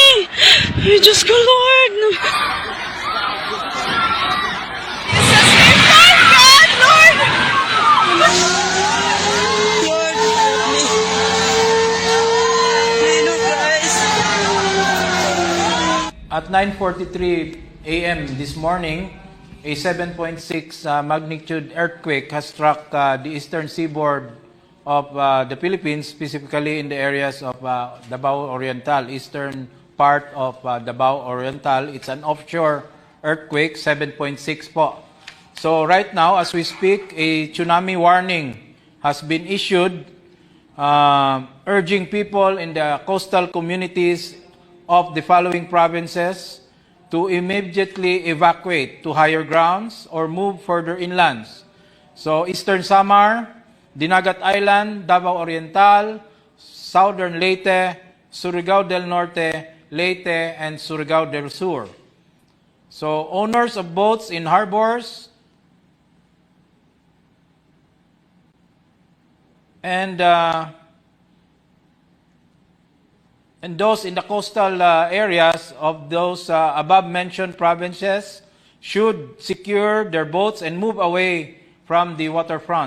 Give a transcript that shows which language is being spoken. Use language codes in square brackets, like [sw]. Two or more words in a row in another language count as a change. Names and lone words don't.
[tl] Ay, Diyos ko, Lord. [en] God, Lord! At 9:43 a.m. this morning, a 7.6 magnitude earthquake has struck the eastern seaboard of the Philippines, specifically in the areas of Davao Oriental, eastern part of Davao Oriental. It's an offshore earthquake, 7.6 po. So right now, as we speak, a tsunami warning has been issued, urging people in the coastal communities of the following provinces to immediately evacuate to higher grounds or move further inland. So Eastern Samar, Dinagat Island, Davao Oriental, Southern Leyte, Surigao del Norte, Leyte, and Surigao del Sur. So owners of boats in harbors and those in the coastal areas of those above-mentioned provinces should secure their boats and move away from the waterfront.